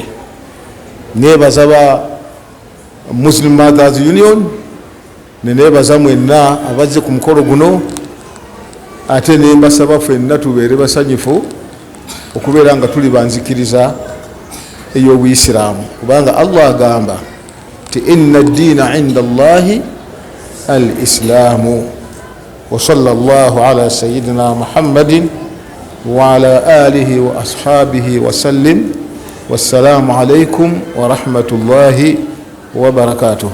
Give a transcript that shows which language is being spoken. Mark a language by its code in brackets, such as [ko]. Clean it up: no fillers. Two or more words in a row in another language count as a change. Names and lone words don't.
[lg] Neebaza ba Muslim Mothers Union, neneebaza mwenna abazze ku mukolo guno, ate nembasaba ffenna tubeere basanyufu okubeera nga tuli banzikiriza ey'Obuyisiraamu, kubanga Allah agamba ti [ar] إن الدين عند الله الإسلام. وصلى الله على سيدنا محمد وعلى آله وأصحابه وسلم. والسلام عليكم ورحمة الله وبركاته.